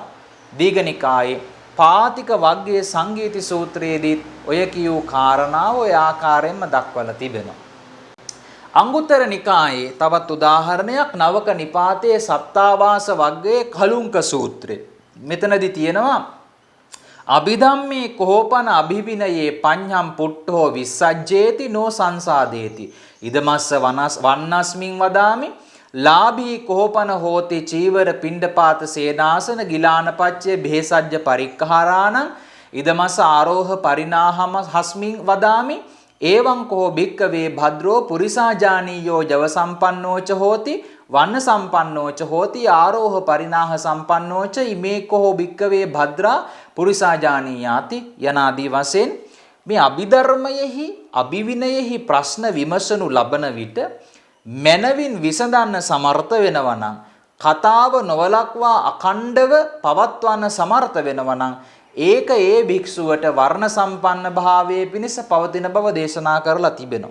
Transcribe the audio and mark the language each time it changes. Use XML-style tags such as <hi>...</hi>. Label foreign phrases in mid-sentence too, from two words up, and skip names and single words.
<si>දීඝනිකායේ පාතික වග්ගයේ සංගීති සූත්‍රයේදී ඔය කියූ කාරණාව ඔය ආකාරයෙන්ම දක්වලා තිබෙනවා. අංගුත්තර නිකායේ තවත් උදාහරණයක් නවක නිපාතයේ සත්තාවාස වග්ගයේ කලුංක සූත්‍රය. මෙතනදී තියෙනවා</si> <pi>අභිධම්මේ කෝපන අභිවිනයේ පඤ්ඤම් පුට්ඨෝ විස්සජ්ජේති නෝ සංසාදේති ඉදමස්ස වන්නස්මින් වදාමි ලාභී කෝපන හෝති චීවර පිණ්ඩපාත සේනාසන ගිලානපච්චේ භේසජ්ජ පරික්ඛාරාණං ඉදමස්ස ආරෝහ පරිනාහම හස්මින් වදාමි එවං කෝ භික්කවේ භද්‍රෝ පුරිසාජානීයෝ ජව සම්පන්නෝච හෝති වන්න සම්පන්නෝච හෝති ආරෝහ පරිනාහ සම්පන්නෝච ඉමේ කෝ භික්කවේ භද්‍රා පුරිසාජානීයාති</pi> <si>යනාදී වශයෙන් මේ අභිධර්මයෙහි අභිවිනයෙහි ප්‍රශ්න විමසනු ලබන විට මනවින් විසඳන්න සමර්ථ වෙනවා නම් කතාව නොවලක්වා අඛණ්ඩව පවත්වන්න සමර්ථ වෙනවා නම් ඒක ඒ භික්ෂුවට වර්ණ සම්පන්න භාවයේ පිණිස පවතින බව දේශනා කරලා තිබෙනවා.</si>